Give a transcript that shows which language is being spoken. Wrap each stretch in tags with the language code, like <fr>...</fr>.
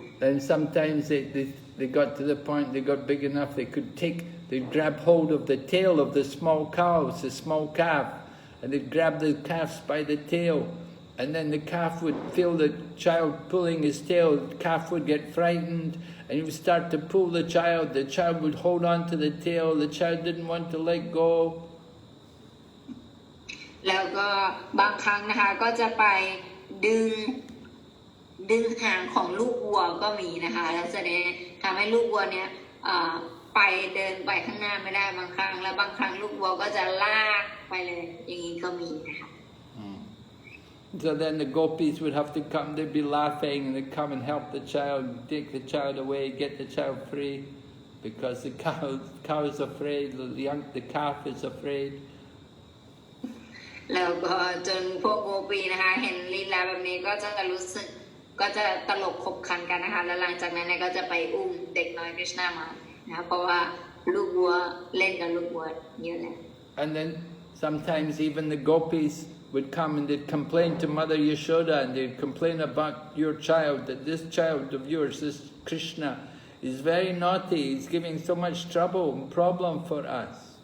<en>And sometimes they got to the point, they got big enough, they'd grab hold of the tail of the small cows, the small calf, and they'd grab the calves by the tail, and then the calf would feel the child pulling his tail, the calf would get frightened, and he would start to pull the child would hold on to the tail, the child didn't want to let go.</en> <th>แล้วก็บางครั้งนะคะก็จะไปดึงหางของลูกวัวก็มีนะคะแล้วแสดงทำให้ลูกวัวเนี่ยไปเดินไปข้างหน้าไม่ได้บางครั้งแล้วบางครั้งลูกวัวก็จะลากไปเลยอย่างนี้ก็มีนะคะ</th> <en>So then the gopis would have to come, they'd be laughing, and they'd come and help the child, take the child away, get the child free, because the cow is afraid, the calf is afraid.</en> <th>แล้วก็จนพวกโกปีนะคะเห็นลีลาแบบนี้ก็จะรู้สึกก็จะตลกขบขันกันนะคะแล้วหลังจากนั้นเนี่ยก็จะไปอุ้มเด็กน้อยกฤษณามานะเพราะว่าลูกวัวเล่นกับลูกวัวเยอะแล้ว</th> <en>And then sometimes even the gopis would come and they'd complain to Mother Yashoda, and they'd complain about your child, that this child of yours, this Krishna, is very naughty, he's giving so much trouble and problem for us.</en>